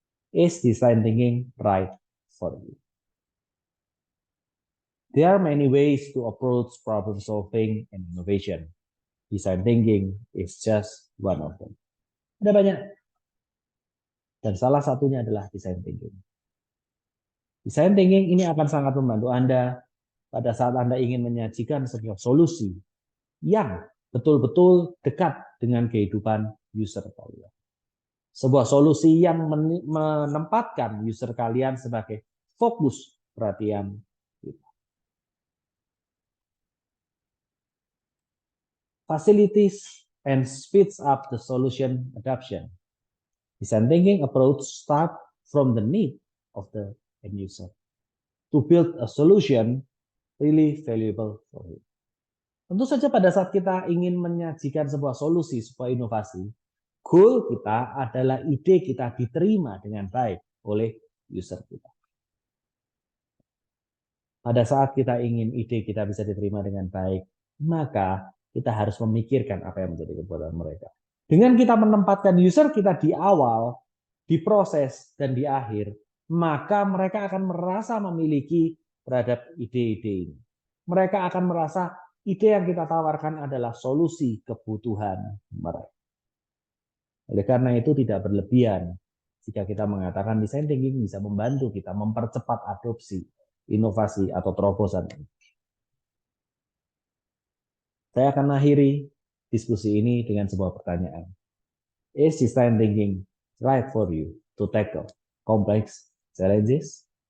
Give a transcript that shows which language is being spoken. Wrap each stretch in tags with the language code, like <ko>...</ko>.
<en>Is design thinking right for you? There are many ways to approach problem solving and innovation. Design thinking is just one of them.</en> <id>Ada banyak. Dan salah satunya adalah design thinking. Design thinking ini akan sangat membantu Anda pada saat Anda ingin menyajikan sebuah solusi yang betul-betul dekat dengan kehidupan user kalian. Sebuah solusi yang menempatkan user kalian sebagai fokus perhatian kita.</id> <en>Facilities and speeds up the solution adoption. Design thinking approach start from the need of the end user to build a solution really valuable for you.</en> <id>Tentu saja pada saat kita ingin menyajikan sebuah solusi, sebuah inovasi, goal kita adalah ide kita diterima dengan baik oleh user kita. Pada saat kita ingin ide kita bisa diterima dengan baik, maka kita harus memikirkan apa yang menjadi kebutuhan mereka. Dengan kita menempatkan user kita di awal, di proses, dan di akhir, maka mereka akan merasa memiliki terhadap ide-ide ini. Mereka akan merasa ide yang kita tawarkan adalah solusi kebutuhan mereka. Oleh karena itu tidak berlebihan jika kita mengatakan design thinking bisa membantu kita mempercepat adopsi inovasi atau terobosan ini. Saya akan akhiri diskusi ini dengan sebuah pertanyaan.</id> <en>Is design thinking right for you to tackle complex challenges?</en>